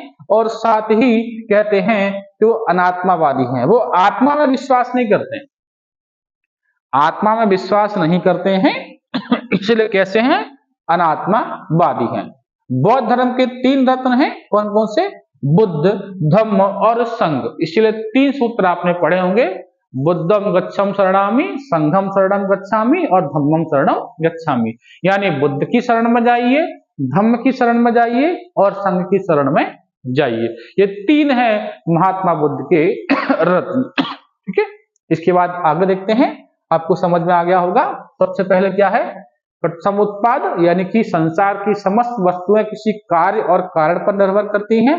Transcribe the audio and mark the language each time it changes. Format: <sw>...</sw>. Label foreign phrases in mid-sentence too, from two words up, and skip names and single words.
<hi>और साथ ही कहते हैं कि वो अनात्मावादी हैं, वो आत्मा में विश्वास नहीं करते हैं, आत्मा में विश्वास नहीं करते हैं इसलिए कैसे हैं? अनात्मावादी हैं। बौद्ध धर्म के 3 रत्न हैं, कौन कौन से? बुद्ध, धम्म और संघ। इसलिए 3 सूत्र आपने पढ़े होंगे,</hi> <pi>बुद्धम गच्छम शरणामि, संघम शरणम गच्छामि और धम्मम शरणम गच्छामि।</pi> <hi>यानी बुद्ध की शरण में जाइए, धम्म की शरण में जाइए और संघ की शरण में जाइए। ये 3 है महात्मा बुद्ध के रत्न। ठीक है, इसके बाद आगे देखते हैं आपको समझ में आ गया होगा। सबसे पहले क्या है, समुत्पाद यानी कि संसार की समस्त वस्तुएं किसी कार्य और कारण पर निर्भर करती हैं।</hi>